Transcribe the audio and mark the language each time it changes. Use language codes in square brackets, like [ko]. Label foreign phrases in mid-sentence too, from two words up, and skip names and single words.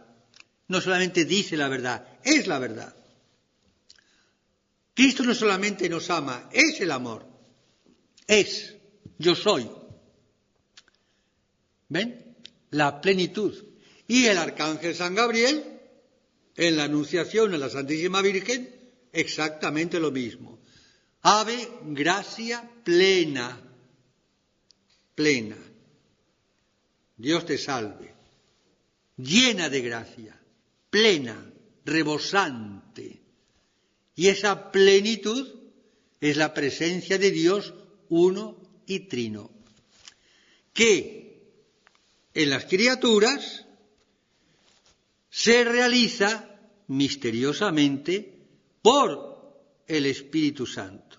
[es] No solamente dice la verdad, es la verdad. Cristo no solamente nos ama, es el amor. Es, yo soy. ¿Ven? La plenitud. Y el arcángel San Gabriel, en la Anunciación a la Santísima Virgen, exactamente lo mismo. Ave gracia plena, plena. Dios te salve, llena de gracia, plena, rebosante. Y esa plenitud es la presencia de Dios uno y trino, que en las criaturas se realiza misteriosamente por el Espíritu Santo.